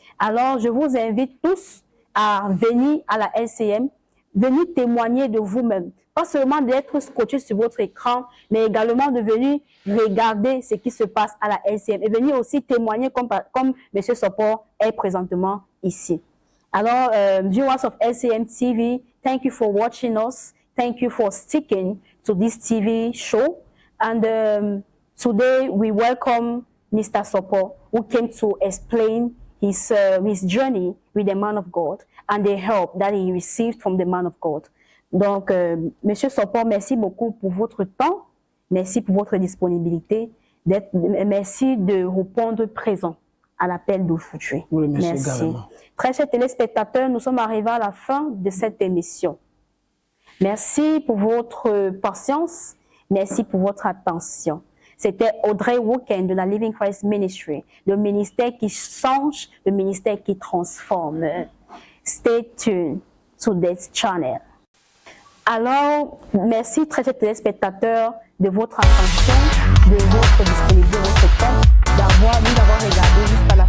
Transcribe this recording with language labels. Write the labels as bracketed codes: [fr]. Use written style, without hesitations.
[fr] Alors, je vous invite tous à venir à la LCM, venir témoigner de vous-même. Pas seulement d'être scotché sur votre écran, mais également de venir regarder ce qui se passe à la LCM et venir aussi témoigner comme M. Sopo est présentement ici. [en] Alors, viewers of LCM TV, thank you for watching us. Thank you for sticking to this TV show. And today we welcome Mr. Sopo, who came to explain his journey with the man of God and the help that he received from the man of God. [fr] Donc, Monsieur Sopo, merci beaucoup pour votre temps, merci pour votre disponibilité, merci de répondre présent à l'appel d'aujourd'hui. Oui, merci. Très chers téléspectateurs, nous sommes arrivés à la fin de cette émission. Merci pour votre patience, merci pour votre attention. C'était Audrey Woken de la Living Christ Ministry, le ministère qui change, le ministère qui transforme. [en] Stay tuned to this channel. [fr] Alors, merci très chers téléspectateurs de votre attention, de votre disponibilité, de votre temps, nous d'avoir regardé